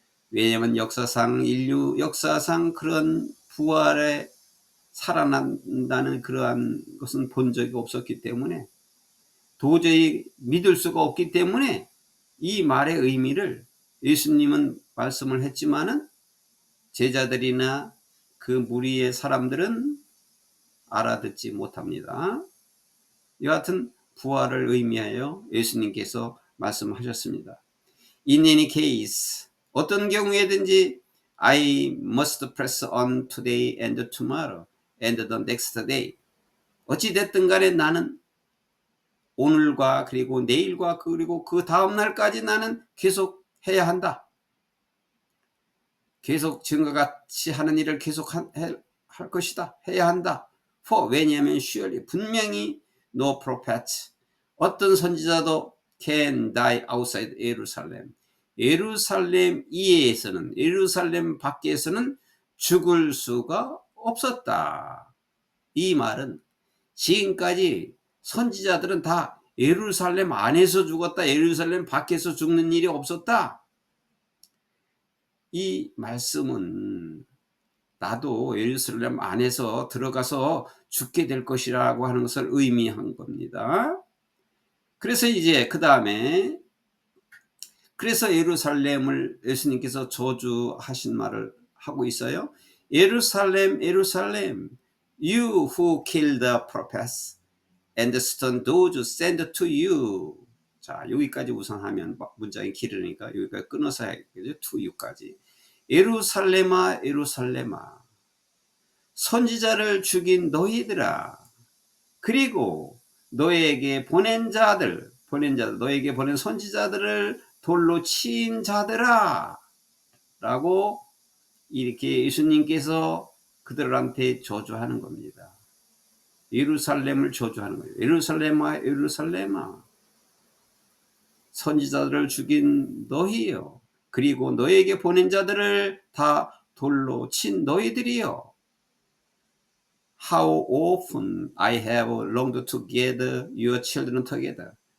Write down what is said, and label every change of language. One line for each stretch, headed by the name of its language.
Korean: 왜냐하면 인류 역사상 그런 부활에 살아난다는 그러한 것은 본 적이 없었기 때문에 도저히 믿을 수가 없기 때문에 이 말의 의미를 예수님은 말씀을 했지만은 제자들이나 그 무리의 사람들은 알아듣지 못합니다. 여하튼 부활을 의미하여 예수님께서 말씀하셨습니다.
English: In any case,
Korean: 어떤 경우에든지
English: I must press on today and tomorrow and the next day.
Korean: 어찌 됐든 간에 나는 오늘과 그리고 내일과 그리고 그 다음 날까지 나는 계속 해야 한다. 계속 지금과 같이 하는 일을 계속 할 것이다. 해야 한다. 왜냐하면
English: surely
Korean: 분명히
English: no prophet
Korean: 어떤 선지자도
English: can die outside 예루살렘.
Korean: 예루살렘 이외에서는 예루살렘 밖에서는 죽을 수가 없었다. 이 말은 지금까지 선지자들은 다 예루살렘 안에서 죽었다. 예루살렘 밖에서 죽는 일이 없었다. 이 말씀은 나도 예루살렘 안에서 들어가서 죽게 될 것이라고 하는 것을 의미한 겁니다. 그래서 이제 그 다음에 그래서 예루살렘을 예수님께서 저주하신 말을 하고 있어요.
English: 예루살렘, 예루살렘, you who kill the prophets and stone those sent to you.
Korean: 자, 여기까지 우선 하면 문장이 길으니까 여기까지 끊어서 해야겠죠.
English: to you
Korean: 까지. 예루살렘아, 예루살렘아, 선지자를 죽인 너희들아, 그리고 너에게 보낸 자들, 너에게 보낸 선지자들을 돌로 친 자들아, 라고 이렇게 예수님께서 그들한테 저주하는 겁니다. 예루살렘을 저주하는 거예요. 예루살렘아, 예루살렘아, 선지자들을 죽인 너희요, 그리고 너에게 보낸 자들을 다 돌로 친 너희들이요.
English: How often I have longed to gather your children together.